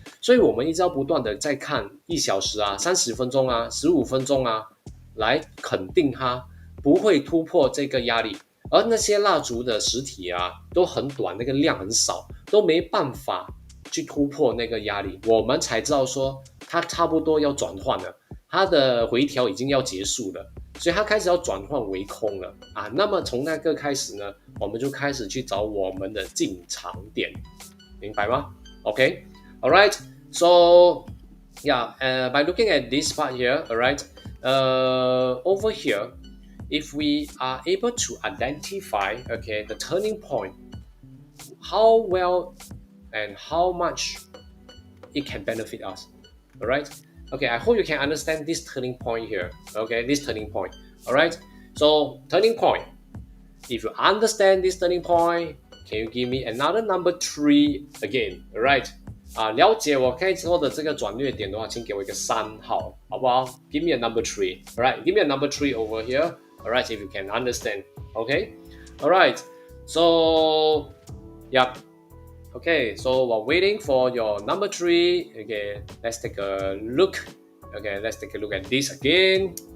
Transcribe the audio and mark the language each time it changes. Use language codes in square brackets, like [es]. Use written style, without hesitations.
[zh] 所以我们一直要不断的在看1小时啊、30分钟啊、15分钟啊，来肯定它不会突破这个压力。而那些蜡烛的实体啊，都很短，那个量很少，都没办法去突破那个压力，我们才知道说它差不多要转换了，它的回调已经要结束了，所以它开始要转换为空了啊。那么从那个开始呢，我们就开始去找我们的进场点，明白吗 [en] ？OK， alright， so yeah， by looking at this part here， alright， over here， if we are able to identify okay the turning point, how well and how much it can benefit us. All right. Okay, I hope you can understand this turning point here. Okay, this turning point. All right. So turning point. If you understand this turning point, can you give me another number 3 again? All right. [zh] 了解我可以说的这个转捩点的话，请给我一个3号，好不好 ？ [en] Give me a number 3. All right. Give me a number 3 over here. All right. If you can understand. Okay. All right. So, yeah. Okay, so while waiting for your number 3, okay, let's take a look. Okay, let's take a look at this again.